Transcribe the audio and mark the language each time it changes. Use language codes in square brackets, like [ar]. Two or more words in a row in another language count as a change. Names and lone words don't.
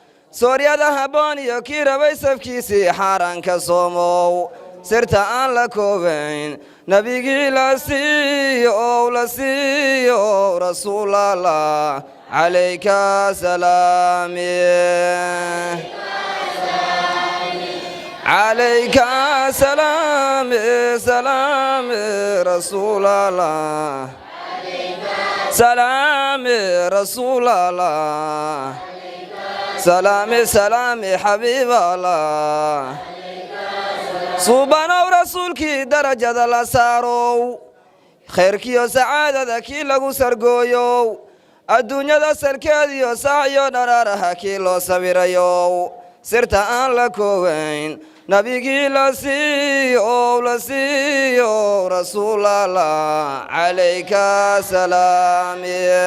[so] sooryada habboon iyo kii rabay safkiisii xaaraanka soomow, sirta aan la koobayn nabigii la siiyow, la siiyow [ar] رسول الله، عليك سلام. عليك سلام، سلام رسول الله. سلام رسول الله. سلام، سلام حبيب الله. [so] Suubanow rasuulkii darajada la saarow, khayrkiyo sacaadada kii lagu sargooyow, adduunyada salkeediyo saacyo dharaaraha kii loo sawirayow, sirta aan la koobayn nabigii la siiyow, la siiyow [ar] رسول الله، عليك سلام.